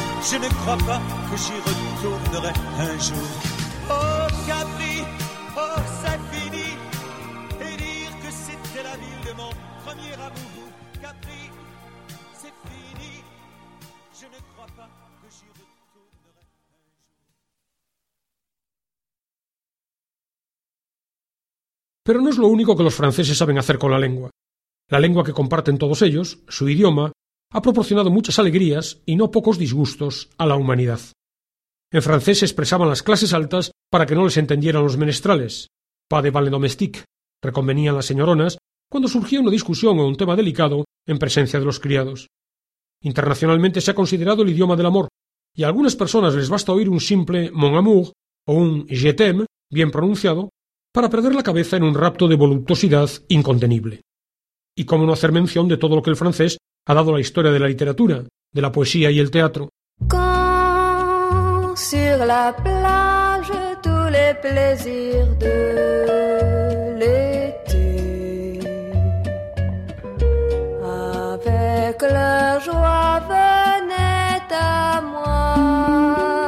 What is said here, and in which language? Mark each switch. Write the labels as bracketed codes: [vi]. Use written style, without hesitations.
[fr] Je ne crois pas que j'y retournerai un jour. Oh Capri, oh c'est fini. Et dire que c'était la ville de mon premier amour, Capri, c'est fini. Je ne crois pas que j'y retournerai. [es] Pero no es lo único que los franceses saben hacer con la lengua. La lengua que comparten todos ellos, su idioma, ha proporcionado muchas alegrías y no pocos disgustos a la humanidad. En francés se expresaban las clases altas para que no les entendieran los menestrales. [fr] Pas de valet domestique, [es] reconvenían las señoronas cuando surgía una discusión o un tema delicado en presencia de los criados. Internacionalmente se ha considerado el idioma del amor, y a algunas personas les basta oír un simple mon amour o un je t'aime bien pronunciado para perder la cabeza en un rapto de voluptuosidad incontenible. Y cómo no hacer mención de todo lo que el francés ha dado a la historia de la literatura, de la poesía y el teatro. [fr] Quand sur la plage tous les plaisirs de l'été avec la joie venait à moi.